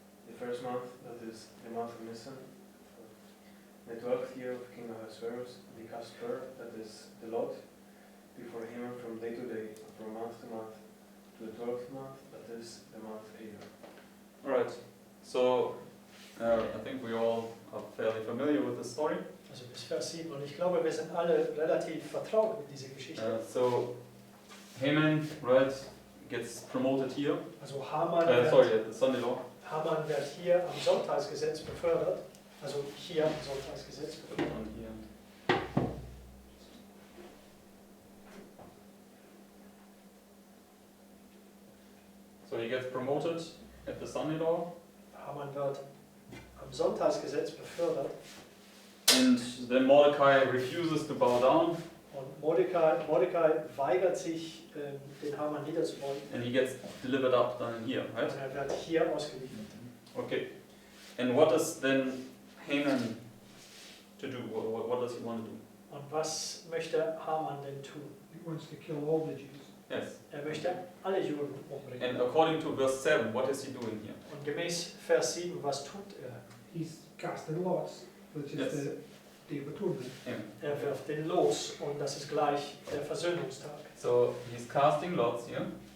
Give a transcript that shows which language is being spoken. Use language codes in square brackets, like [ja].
[en] The first month, that is the month of Nisan, the 12th year of King Ahasuerus, they cast fur, that is the lot, before Haman from day to day, and from month to month, to the 12th month, that is the month Adar. Alright, so I think we all are fairly familiar with the story. [de] Also bis Vers 7 und ich glaube, wir sind alle relativ vertraut mit dieser Geschichte. [en] So Haman, right, gets promoted here. [de] Also Haman [en] The son-in-law. [de] Haman wird hier am Sonntagsgesetz befördert. Also hier am Sonntagsgesetz befördert. Und hier. [en] So he gets promoted at the son-in-law. [de] Haman wird am Sonntagsgesetz befördert. [en] And then Mordecai refuses to bow down. [de] Und Mordecai weigert sich, den Haman niederzubeugen. [en] And he gets delivered up down here, right? [de] Und wird hier ausgeliefert. [en] Okay. And what does then Haman to do? What does he want to do? [de] Und was möchte Haman denn tun? [en] He wants to kill all the Jews. Yes. [de] Er möchte alle Juden umbringen. [en] And according to verse 7, what is he doing here? [de] Und gemäß Vers 7, was tut er? [en] He's casting lots, which is Yes. the Day of Atonement. [de] Er wirft den Los und das ist gleich der Versöhnungstag. [en] So he's casting lots here.